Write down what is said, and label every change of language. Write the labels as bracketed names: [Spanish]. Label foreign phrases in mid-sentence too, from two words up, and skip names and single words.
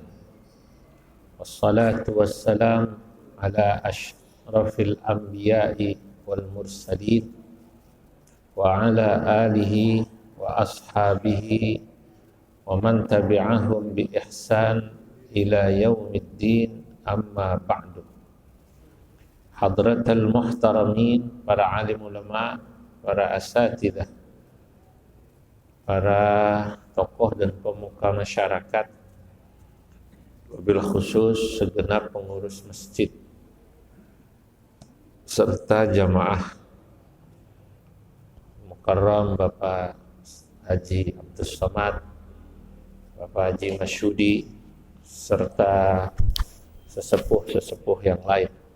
[Arabic] والصلاة والسلام على أشرف الأنبياء والمرسلين وعلى آله وأصحابه ومن تبعهم بإحسان إلى يوم الدين، أما بعد. حضرات المحترمين, [Indonesian] para alim ulama, para asatidah, para tokoh dan pemuka masyarakat, [Arabic] وبالخصوص [Indonesian] segenap pengurus masjid serta jamaah mukarram Bapak Haji Abdus Somad, Bapak Haji Masyudi, serta sesepuh-sesepuh yang lain.